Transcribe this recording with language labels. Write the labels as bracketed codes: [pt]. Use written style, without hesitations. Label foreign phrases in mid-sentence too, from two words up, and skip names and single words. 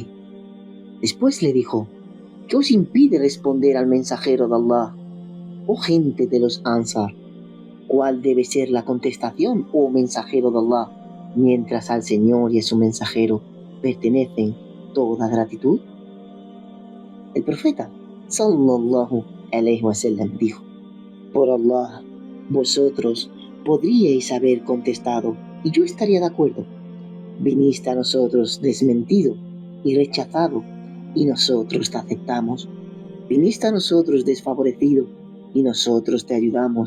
[es] Después le dijo: ¿qué os impide responder al mensajero de Allah? Oh gente de los Ansar, ¿cuál debe ser la contestación, oh mensajero de Allah, mientras al Señor y a su mensajero pertenecen toda gratitud? El profeta [ar] صلى الله عليه وسلم [es] dijo: por Allah, vosotros podríais haber contestado y yo estaría de acuerdo. Viniste a nosotros desmentido y rechazado y nosotros te aceptamos. Viniste a nosotros desfavorecido y nosotros te ayudamos.